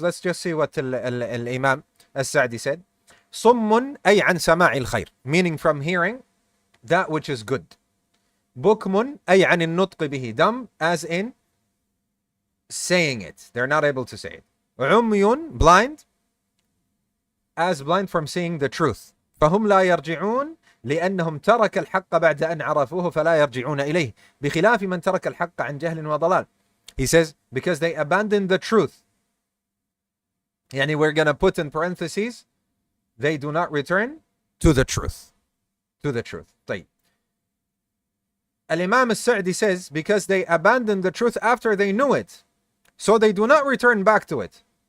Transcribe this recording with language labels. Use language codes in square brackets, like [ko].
[en] Let's just see what Imam As-Sa'di said. [ar] صُمٌّ أي عن سماع الخير, [en] meaning from hearing that which is good. [ar] بُكْمٌ أي عن النطق به, [en] dumb as in saying it. They're not able to say it. عُمْيٌ, blind, as blind from seeing the truth. [ar] فهم لا يرجعون لأنهم ترك الحق بعد أن عرفوه فلا يرجعون إليه بخلاف من ترك الحق عن جهل وضلال. [en] He says, because they abandoned the truth. Yani we're going to put in parentheses, they do not return to the truth. To the truth. [ar] طيب. [en] Al-Imam As-Sa'di says, because they abandoned the truth after they knew it, so they do not return back to it.